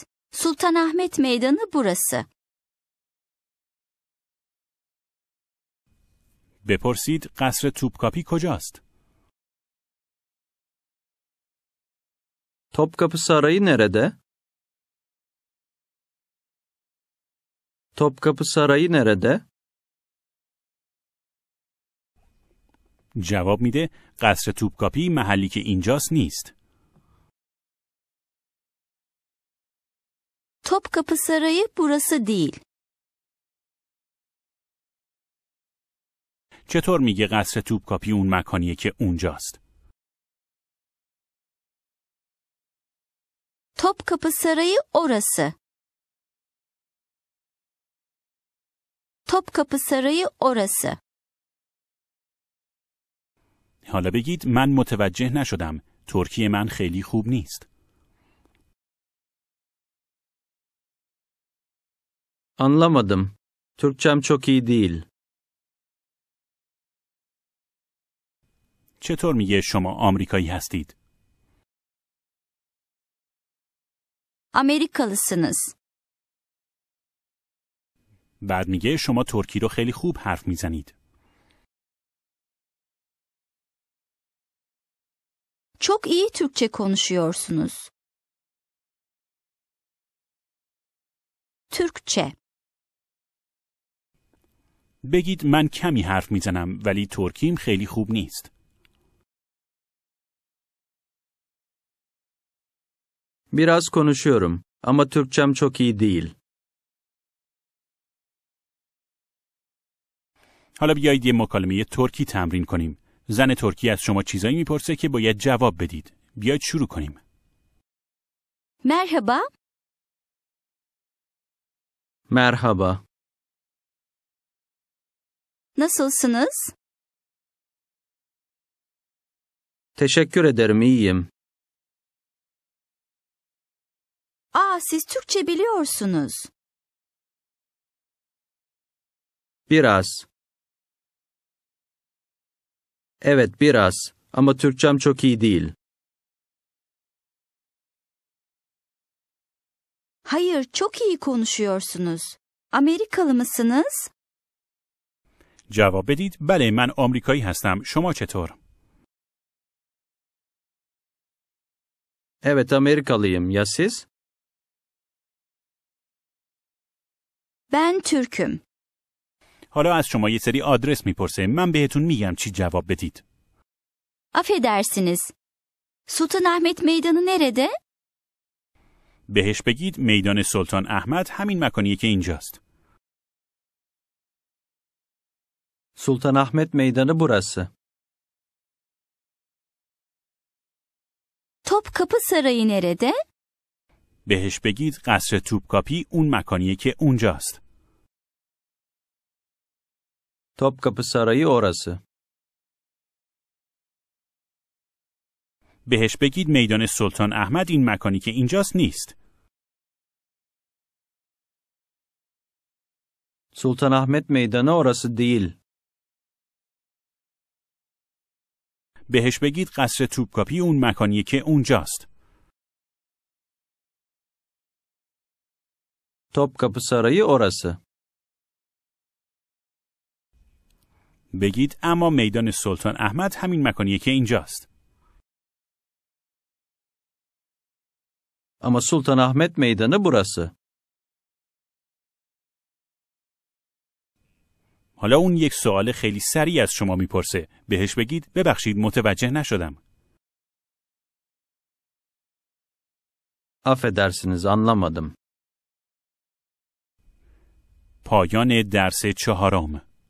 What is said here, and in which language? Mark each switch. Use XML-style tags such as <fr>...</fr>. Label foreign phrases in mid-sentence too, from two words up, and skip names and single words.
<tr>Sultanahmet Meydanı burası.</tr> <fa>بپرسید قصر توپکاپی کجاست؟</fa> <tr>Topkapı Sarayı nerede? Topkapı Sarayı nerede?</tr> <fa>جواب میده قصر توپکاپی محلی که اینجاست نیست.</fa> <tr>Topkapı Sarayı burası değil.</tr> <fa>چطور میگه قصر توپکاپی اون مکانیه که اونجاست؟</fa> <tr>Topkapı Sarayı orası. Topkapı Sarayı orası.</tr> <fa>حالا بگید من متوجه نشدم. ترکی من خیلی خوب نیست.</fa> <tr>Anlamadım. Türkçem çok iyi değil.</tr> <fa>چطور میگه شما آمریکایی هستید؟</fa> <tr>Amerikalısınız.</tr> <fa>بعد میگه شما ترکی رو خیلی خوب حرف میزنید.</fa> <tr>Çok iyi Türkçe konuşuyorsunuz. Türkçe.</tr> <fa>بگید من کمی حرف میزنم ولی ترکیم خیلی خوب نیست.</fa> <tr>Biraz konuşuyorum ama Türkçem çok iyi değil.</tr> <fa>حالا بیایید یه مکالمه ترکی تمرین کنیم. زن ترکی از شما چیزایی میپرسه که باید جواب بدید. بیایید شروع کنیم.</fa> <tr>Merhaba. Merhaba. Nasılsınız? Teşekkür ederim, iyiyim. Siz Türkçe biliyorsunuz. Biraz. Evet, biraz. Ama Türkçem çok iyi değil. Hayır, çok iyi konuşuyorsunuz. Amerikalı mısınız?</tr> <fa>جواب بدید بله من آمریکایی هستم. شما چطور؟</fa> <tr>Evet, Amerikalıyım. Ya siz? Ben Türk'üm.</tr> <fa>حالا از شما یه سری آدرس میپرسه. من بهتون میگم چی جواب بدید.</fa> <tr>Affedersiniz. Sultanahmet Meydanı nerede?</tr> <fa>بهش بگید میدان سلطان احمد همین مکانیه که اینجاست.</fa> <tr>Sultanahmet Meydanı burası. Topkapı Sarayı nerede?</tr> <fa>بهش بگید قصر توپکاپی اون مکانیه که اونجاست.</fa> <tr>Topkapı Sarayı orası.</tr> <fa>بهش بگید میدان سلطان احمد این مکانی که اینجاست نیست.</fa> <tr>Sultanahmet Meydanı orası değil.</tr> <fa>بهش بگید قصر توپکاپی اون مکانیه که اونجاست.</fa> <tr>Topkapı Sarayı orası.</tr> <fa>بگید اما میدان سلطان احمد همین مکانیه که اینجاست.</fa> <tr>Ama Sultanahmet Meydanı burası.</tr> <fa>حالا اون یک سوال خیلی سریع از شما میپرسه. بهش بگید ببخشید متوجه نشدم.</fa> <tr>Affedersiniz, anlamadım.</tr> <fa>پایان درس 4</fa>